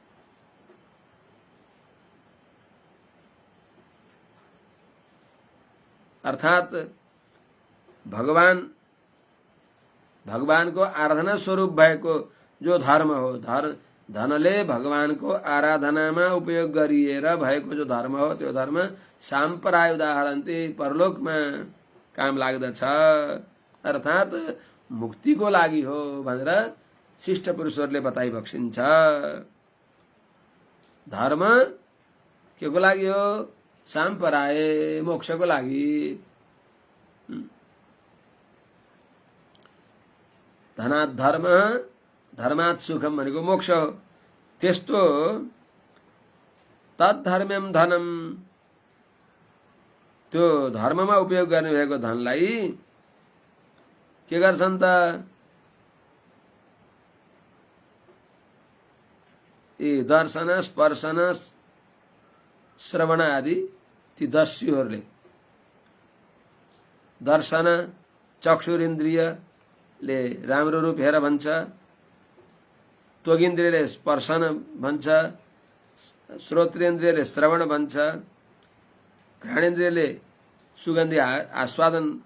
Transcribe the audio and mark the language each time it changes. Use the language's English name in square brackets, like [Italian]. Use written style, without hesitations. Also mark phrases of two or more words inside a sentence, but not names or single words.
[Nepali] अर्थात भगवानको आराधना स्वरूप भएको जो धर्म हो, धनले भगवानको आराधनामा उपयोग गरिएर भएको जो धर्म हो, त्यो धर्म साम्प्रदाय उदाहरणले परलोकमा काम लाग्दछ, अर्थात मुक्तिको लागि हो भनेर शिष्ट पुरुषहरूले बताइ बक्सिन्छ। धर्म के को लागि हो? साम्प्रदाय, मोक्षको लागि। [Sanskrit] धनात् धर्म, धर्मात् सुखम [Nepali] भनेको मोक्ष हो। त्यस्तो [Sanskrit] तद्धर्म्यम धनम, [Nepali] त्यो धर्ममा उपयोग गर्ने भएको धनलाई के गर्छन् त? यी दर्शन, स्पर्शन, श्रवण आदि ती दस्युहरूले दर्शन, चक्षुरिन्द्रियले राम्रो रूप हेर भन्छ, त्वगिन्द्रियले स्पर्शन भन्छ, श्रोत्रेन्द्रियले श्रवण भन्छ, घ्राणेन्द्रियले सुगन्धी आस्वादन,